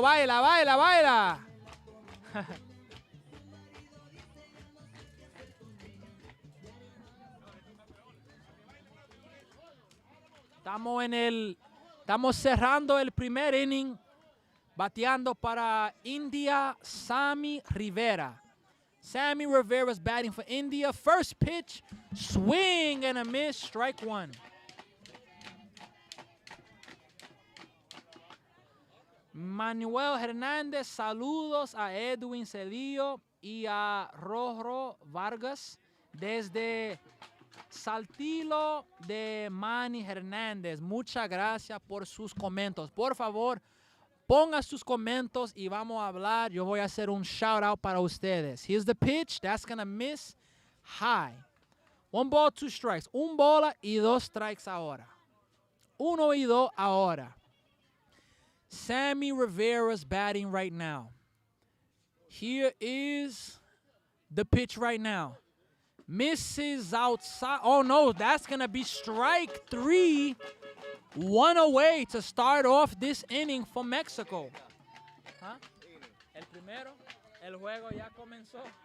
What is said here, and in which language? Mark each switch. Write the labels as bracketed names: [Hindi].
[Spanish] Baila, baila, baila. Estamos cerrando el primer inning. Bateando para India, Sammy Rivera. [English] Sammy Rivera's batting for India. First pitch, swing and a miss, strike one. [Spanish] Manuel Hernández, saludos a Edwin Cedillo y a Rojo Vargas desde Saltillo de Manny Hernández. Muchas gracias por sus comentarios. Por favor, ponga sus comentarios y vamos a hablar. Yo voy a hacer un shout out para ustedes. [English] Here's the pitch. That's going to miss high. 1 ball, 2 strikes. [Spanish] 1 bola y 2 strikes ahora. 1 y 2 ahora. [English] Sammy Rivera's batting right now. Here is the pitch right now. Misses outside. Oh, no. That's going to be strike 3. 1 away to start off this inning for Mexico. ¿Ah? [Spanish] El primero, el juego ya comenzó.